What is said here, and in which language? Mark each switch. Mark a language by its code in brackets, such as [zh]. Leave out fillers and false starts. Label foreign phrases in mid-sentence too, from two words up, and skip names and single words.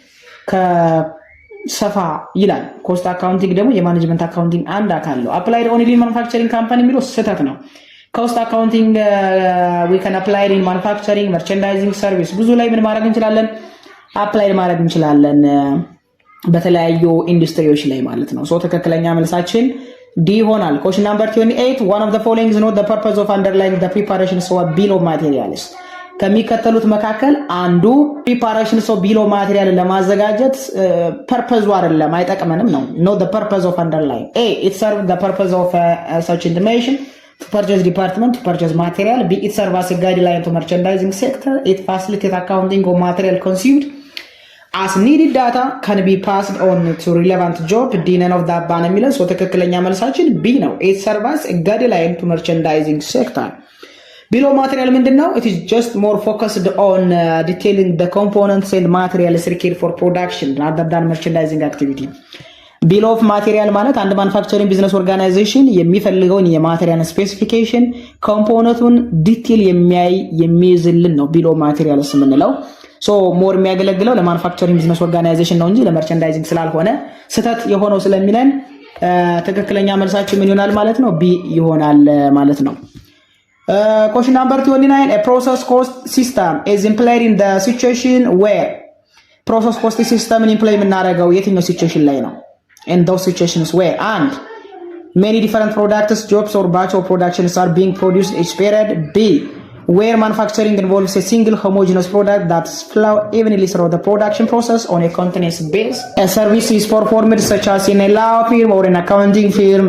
[am] ከሰፋ ይላል [en] cost accounting [am] ደግሞ የማኔጅመንት አካውንቲንግ አንድ አካል ነው [en] applied only in manufacturing company [am] የሚለው ስህተት ነው [en] cost accounting we can apply in manufacturing merchandising service [am] ብዙ ላይ ምን ማድረግ እንችላለን apply ማድረግ እንችላለን በተለያዩ ኢንዱስትሪዎች ላይ ማለት ነው ሶ ትክክለኛ መልሳችን D ሆናል [en] question number 28 one of the following is not the purpose of underlying the preparation of a bill of materials [am] ከሚከተሉት መካከል አንዱ [en] preparation of bill of material ለማዘጋጀት purpose [am] አይደለም አይጠቅመንም ነው [en] not the purpose of underlying a it serves the purpose of such information to purchase department to purchase material b it serves as a guideline to merchandising sector it facilitates accounting of material consumed as needed data can be passed on to relevant job d none of that ban [am] የሚለው ሶ ትክክለኛ መልሳችን b ነው [en] it serves as a guideline to merchandising sector bill of material ምንድነው it is just more focused on detailing the components and materials required for production rather than merchandising activity bill of material ማለት [am] አንድ [en] manufacturing business organization [am] የሚፈልገውን የማቴሪያል ስፔሲፊኬሽን ኮምፖነንቱን ዲቴል የሚይዝልን ነው [en] bill of materials [am] የምንለው [en] so more [am] የሚያገለግለው ለማኑፋክቸሪንግ [en] business organization [am] ነው እንጂ ለመርቸንዳይዚንግ ስላልሆነ ስህተት የሆነው ስለሚለን ትክክለኛ መልሳችን ምን ይሆናል ማለት ነው ቢ ይሆናል ማለት ነው [en] question number 29 a process cost system is employed in the situation where process cost system employ [am] የምናደርገው የትኛው ሲቹዌሽን ላይ ነው [en] in those situations where and many different products jobs or batch of productions are being produced each period b where manufacturing involves a single homogeneous product that's flow evenly through the production process on a continuous basis. A service is performed such as in a law firm or an accounting firm.